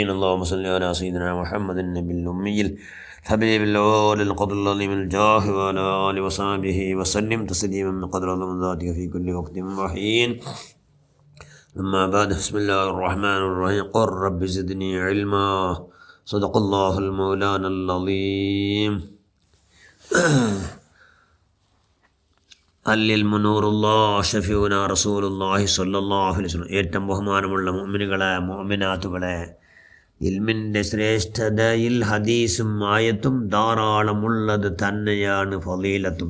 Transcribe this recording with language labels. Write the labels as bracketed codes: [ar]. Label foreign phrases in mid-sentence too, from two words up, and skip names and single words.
[ar] اللهم صل على سيدنا محمد النبي الأمي الحبيب الأول القدر العظيم الجاه وعلى آله وصحبه وسلم تسليما بقدر عظم ذاتك في كل وقت وحين. أما بعد، بسم الله الرحمن الرحيم. قل رب زدني علما. صدق الله المولانا العظيم. العلم نور الله شفيعنا رسول الله صلى الله عليه وسلم. [ml] ഏറ്റവും ബഹുമാനമുള്ള മുഅ്മിനുകളെ, മുഅ്മിനാത്തുകളെ, ഇൽമിൻ്റെ ശ്രേഷ്ഠതയിൽ ഹദീസും ആയത്തും ധാരാളമുള്ളത് തന്നെയാണ് ഫളീലത്തും.